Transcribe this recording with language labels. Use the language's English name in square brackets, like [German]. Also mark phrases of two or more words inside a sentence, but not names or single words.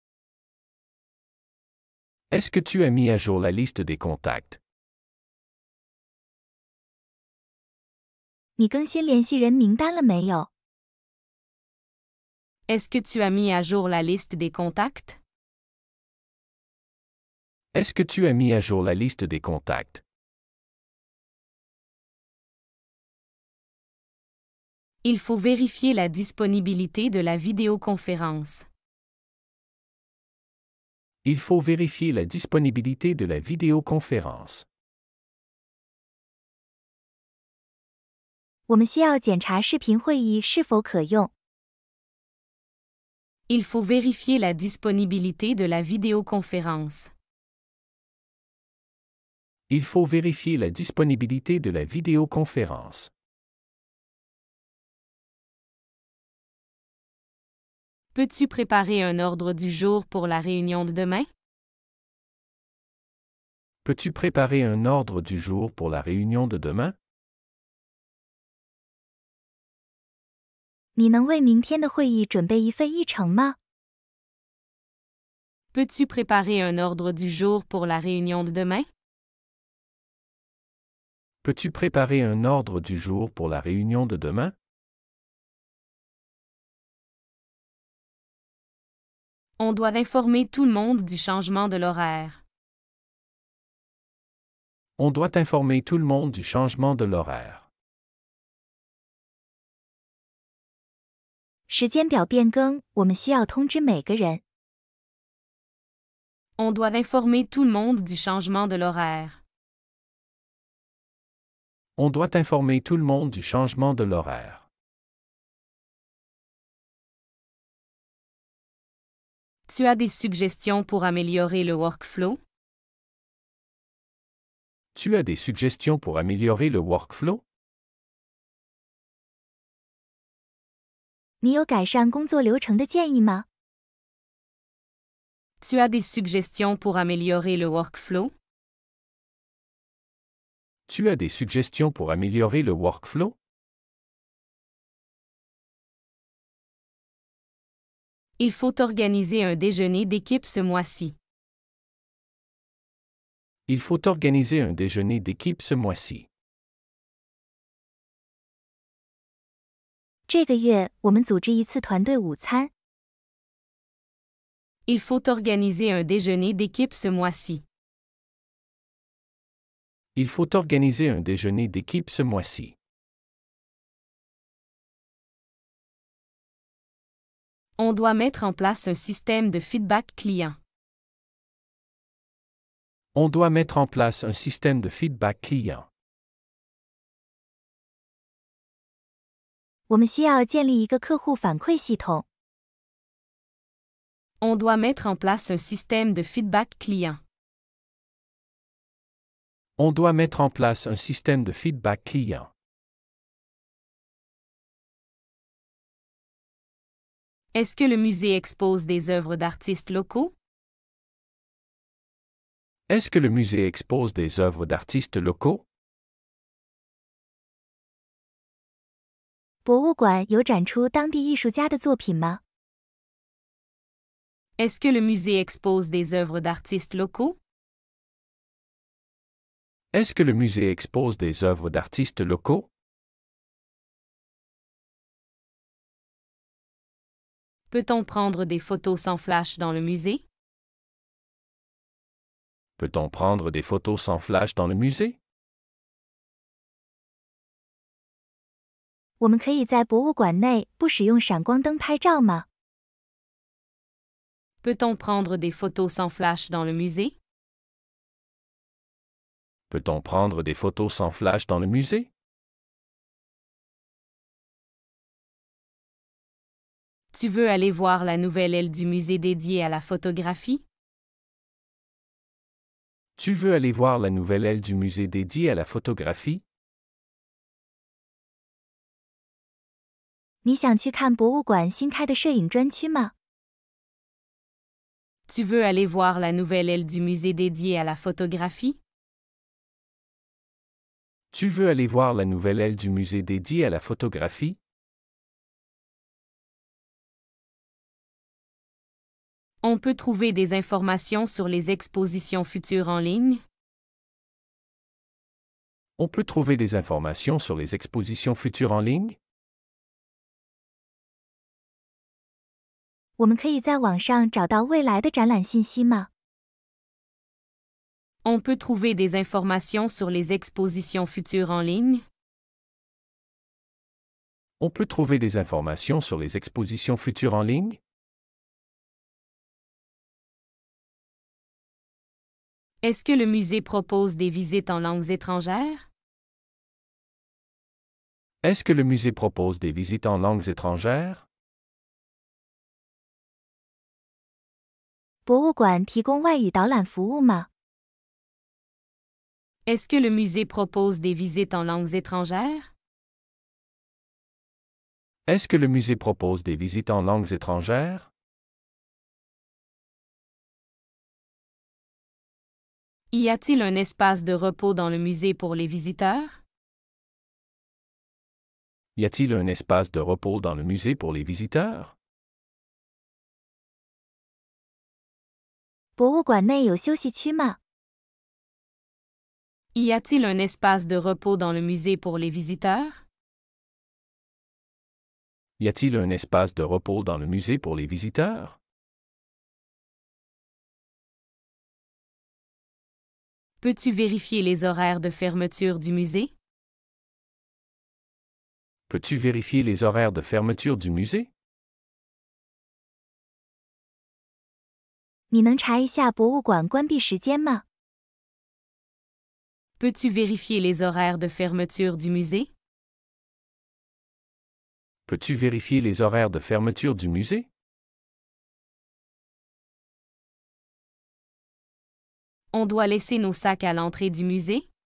[French] Est-ce que tu as mis à jour la liste des contacts? [Chinese] 你更新联系人名单了没有？ [French] Est-ce que tu as mis à jour la liste des contacts? Est-ce que tu as mis à jour la liste des contacts? Il faut vérifier la disponibilité de la vidéoconférence. Il faut vérifier la disponibilité de la vidéoconférence. [Chinese] 我们需要检查视频会议是否可用。 [French] Il faut vérifier la disponibilité de la vidéoconférence. Il faut vérifier la disponibilité de la vidéoconférence. Peux-tu préparer un ordre du jour pour la réunion de demain? Peux-tu préparer un ordre du jour pour la réunion de demain? [Chinese] 你能为明天的会议准备一份议程吗？ [French] Peux-tu préparer un ordre du jour pour la réunion de demain? Peux-tu préparer un ordre du jour pour la réunion de demain? On doit informer tout le monde du changement de l'horaire. On doit informer tout le monde du changement de l'horaire. [Chinese] 时间表变更，我们需要通知每个人。 [French] On doit informer tout le monde du changement de l'horaire. On doit informer tout le monde du changement de l'horaire. Tu as des suggestions pour améliorer le workflow? Tu as des suggestions pour améliorer le workflow? [Chinese] 你有改善工作流程的建议吗？ [French] Tu as des suggestions pour améliorer le workflow? Tu as des suggestions pour améliorer le workflow? Il faut organiser un déjeuner d'équipe ce mois-ci. Il faut organiser un déjeuner d'équipe ce mois-ci. [Chinese] 这个月我们组织一次团队午餐。 [French] Il faut organiser un déjeuner d'équipe ce mois-ci. Il faut organiser un déjeuner d'équipe ce mois-ci. On doit mettre en place un système de feedback client. On doit mettre en place un système de feedback client. [Chinese] 我们需要建立一个客户反馈系统。 [French] On doit mettre en place un système de feedback client. On doit mettre en place un système de feedback client. Est-ce que le musée expose des œuvres d'artistes locaux? Est-ce que le musée expose des œuvres d'artistes locaux? [Chinese] 博物馆有展出当地艺术家的作品吗？ [French] Est-ce que le musée expose des œuvres d'artistes locaux? Est-ce que le musée expose des œuvres d'artistes locaux? Peut-on prendre des photos sans flash dans le musée? Peut-on prendre des photos sans flash dans le musée? [Chinese] 我们可以在博物馆内不使用闪光灯拍照吗？ [French] Peut-on prendre des photos sans flash dans le musée? Peut-on prendre des photos sans flash dans le musée? Tu veux aller voir la nouvelle aile du musée dédiée à la photographie? Tu veux aller voir la nouvelle aile du musée dédiée à la photographie? [Chinese] 你想去看博物馆新开的摄影专区吗？ [French] Tu veux aller voir la nouvelle aile du musée dédiée à la photographie? Tu veux aller voir la nouvelle aile du musée dédiée à la photographie? On peut trouver des informations sur les expositions futures en ligne? On peut trouver des informations sur les expositions futures en ligne? [Chinese] 我们可以在网上找到未来的展览信息吗？ [French] On peut trouver des informations sur les expositions futures en ligne? On peut trouver des informations sur les expositions futures en ligne? Est-ce que le musée propose des visites en langues étrangères? Est-ce que le musée propose des visites en langues étrangères? [Chinese] 博物馆提供外语导览服务吗？ [French] Est-ce que le musée propose des visites en langues étrangères? Est-ce que le musée propose des visites en langues étrangères? Y a-t-il un espace de repos dans le musée pour les visiteurs? Y a-t-il un espace de repos dans le musée pour les visiteurs? [Chinese] 博物馆内有休息区吗？ [French] Y a-t-il un espace de repos dans le musée pour les visiteurs? Y a-t-il un espace de repos dans le musée pour les visiteurs? Peux-tu vérifier les horaires de fermeture du musée? Peux-tu vérifier les horaires de fermeture du musée? [Chinese] 你能查一下博物馆关闭时间吗？ [French] Peux-tu vérifier les horaires de fermeture du musée? Peux-tu vérifier les horaires de fermeture du musée? On doit laisser nos sacs à l'entrée du musée?